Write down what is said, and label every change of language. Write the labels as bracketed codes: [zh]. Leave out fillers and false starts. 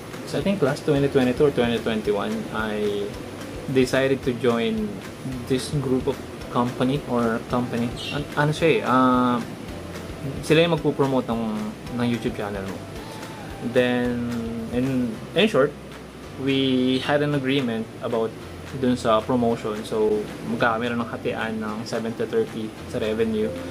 [en] So I think last 2022 or 2021, I decided to join this group of company. [tl] Ano siya eh, sila yung magpo-promote ng YouTube channel mo. [en] Then, in short, we had an agreement about [tl] dun sa promotion. So, magkakameron ng hatian ng 70-30 sa revenue.